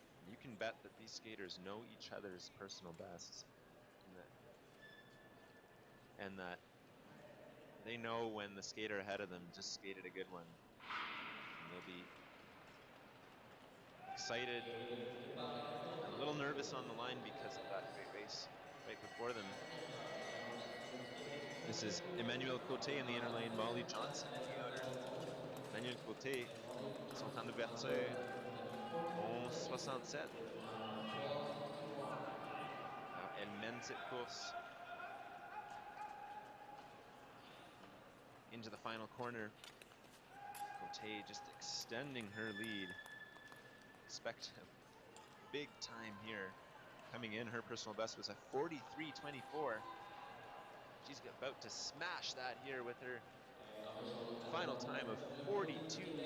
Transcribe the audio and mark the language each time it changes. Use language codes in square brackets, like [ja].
[en] You can bet that these skaters know each other's personal bests, and that they know when the skater ahead of them just skated a good one. And they'll be excited, a little nervous on the line because of that great race right before them. This is Emmanuel Coté in the inner lane, Molly Johnson in the outer. [fr] Emmanuel Coté, son temps d'ouverture, 11:67. Elle mène cette course [en] into the final corner. Coté just extending her lead. Expect a big time here coming in. Her personal best was a 43:24. She's about to smash that here with her final time of 42:40.